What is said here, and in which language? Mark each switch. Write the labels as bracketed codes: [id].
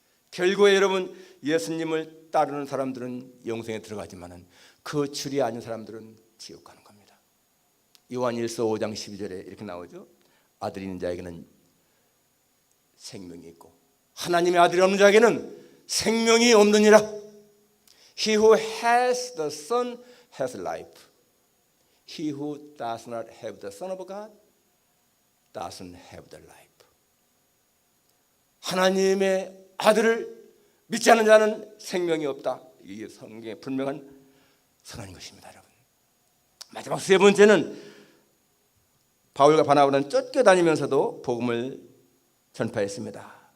[ko] 결국에 여러분 예수님을 따르는 사람들은 영생에 들어가지만은 그 줄이 아닌 사람들은 지옥 가는 겁니다. 요한일서 5장 12절에 이렇게 나오죠. 아들이 있는 자에게는 생명이 있고 하나님의 아들이 없는 자에게는 생명이 없느니라. [en] He who has the Son has life. He who does not have the Son of God doesn't have the life. [ko] 하나님의 아들을 믿지 않는 자는 생명이 없다. 이게 성경의 분명한 선언인 것입니다, 여러분. 마지막 세 번째는 바울과 바나바는 쫓겨다니면서도 복음을 전파했습니다.